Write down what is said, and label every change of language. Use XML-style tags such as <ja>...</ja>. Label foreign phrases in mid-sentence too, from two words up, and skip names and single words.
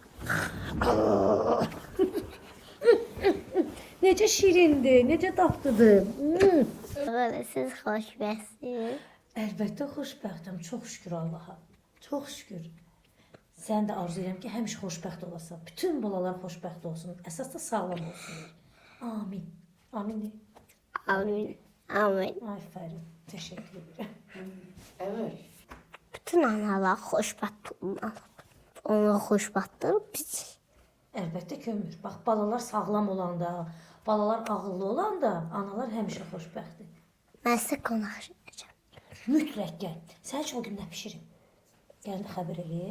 <az>Necə şirindir, necə dadlıdır. Böyle siz xoşbəxtsiz. Əlbəttə xoşbəxtəm. Çox şükür Allaha. Çox şükür. Sən də arzu edirəm ki, həmişə xoşbəxt olasan. Bütün balalar xoşbəxt olsun. Əsas da sağlam olsunlar. Amin. Amin de. Amin. Amin.</az> <tr>Aferin. Teşekkür ederim. Evet.</tr> <az>Bütün analar xoşbəxt olmalı. Onlar xoşbəxtdir, biz. Əlbəttə ki, ömür. Bax, balalar sağlam olanda, balalar ağıllı olanda, analar həmişə xoşbəxtdir. Mən sizə qonaq edəcəm. Mütləq gəl. Sən üçün o gün nə bişirim? Gəlin xəbər elə.</az>